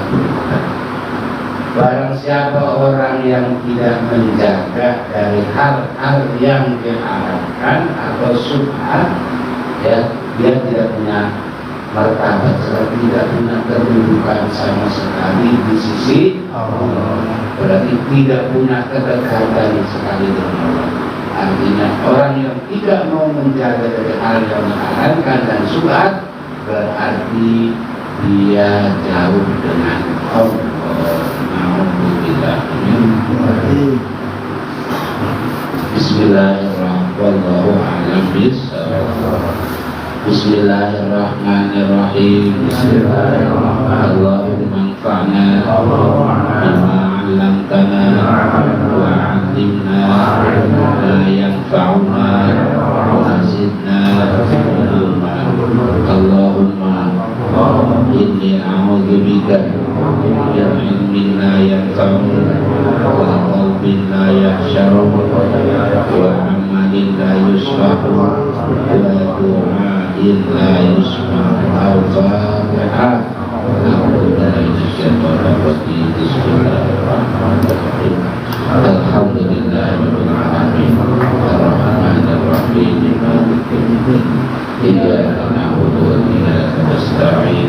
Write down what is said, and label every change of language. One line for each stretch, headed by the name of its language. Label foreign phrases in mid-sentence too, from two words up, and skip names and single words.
Indonesian: Barang siapa orang yang tidak menjaga dari hal-hal yang diharamkan atau syubhat, ya, dia tidak punya martabat, tidak punya kedudukan sama sekali di sisi Allah. Berarti tidak punya kedekatan sekali dengan Allah. Artinya orang yang tidak mau menjaga dari hal yang diharamkan dan syubhat, berarti dia jauh dengan Allah.
Arabic: بسم الله الرحمن الرحيم. بسم الله الرحمن الرحيم. اللهم انفعنا بما علمتنا وعلمنا ما ينفعنا وزدنا علما. اللهم إني أعوذ بك من علم لا ينفع وقلب لا يخشع وعمل لا يرفع ودعاء لا يسمع. Al-Fatihah. بسم الله الرحمن الرحيم. الحمد لله رب العالمين. الرحمن الرحيم مالك يوم الدين. إياك نعبد وإياك نستعين.